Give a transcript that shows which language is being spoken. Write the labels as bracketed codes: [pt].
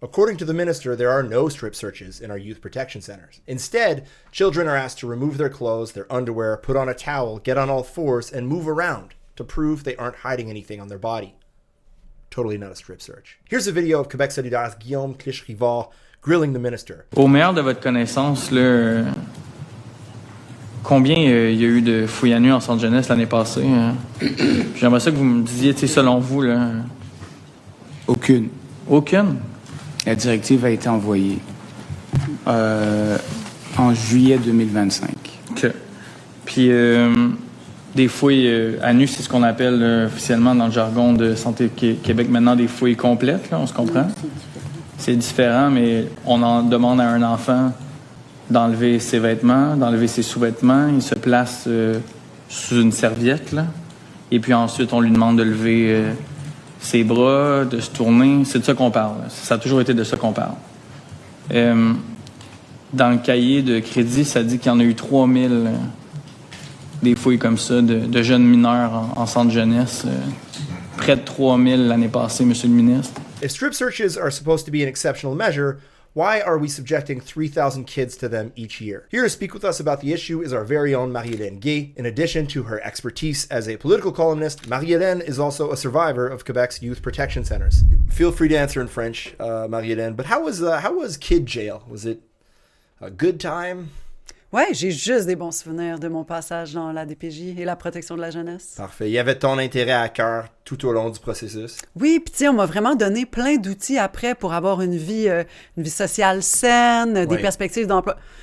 [fr] According to the minister, there are no strip searches in our youth protection centers. Instead, children are asked to remove their clothes, their underwear, put on a towel, get on all fours, and move around to prove they aren't hiding anything on their body. Totally not a strip search. Here's a video of Québec Solidaire's Guillaume Clich-Rivard grilling the minister. Au meilleur de votre connaissance, là, combien il y a eu de fouilles à nu en centre jeunesse l'année passée? J'aimerais ça que vous me disiez, selon vous. Là. Aucune. Aucune? La directive a été envoyée en juillet 2025. OK. Puis, des fouilles à nu, c'est ce qu'on appelle officiellement dans le jargon de Santé Québec maintenant des fouilles complètes, là, on se comprend? C'est différent, mais on en demande à un enfant d'enlever ses vêtements, d'enlever ses sous-vêtements. Il se place sous une serviette, là. Et puis ensuite, on lui demande de lever ses bras, de se tourner. C'est de ça qu'on parle. Ça a toujours été de ça qu'on parle. Dans le cahier de crédit, ça dit qu'il y en a eu 3000 des fouilles comme ça de jeunes mineurs en centre jeunesse. Près de 3000 l'année passée, monsieur le ministre. [en] If strip searches are supposed to be an exceptional measure, why are we subjecting 3,000 kids to them each year? Here to speak with us about the issue is our very own Marie-Hélène Gay. In addition to her expertise as a political columnist, Marie-Hélène is also a survivor of Quebec's youth protection centers. Feel free to answer in French, Marie-Hélène, but how was kid jail? Was it a good time? [fr] Ouais, j'ai juste des bons souvenirs de mon passage dans la DPJ et la protection de la jeunesse. Parfait. Il y avait ton intérêt à cœur tout au long du processus. Oui, puis tu sais, on m'a vraiment donné plein d'outils après pour avoir une vie sociale saine, des perspectives d'emploi.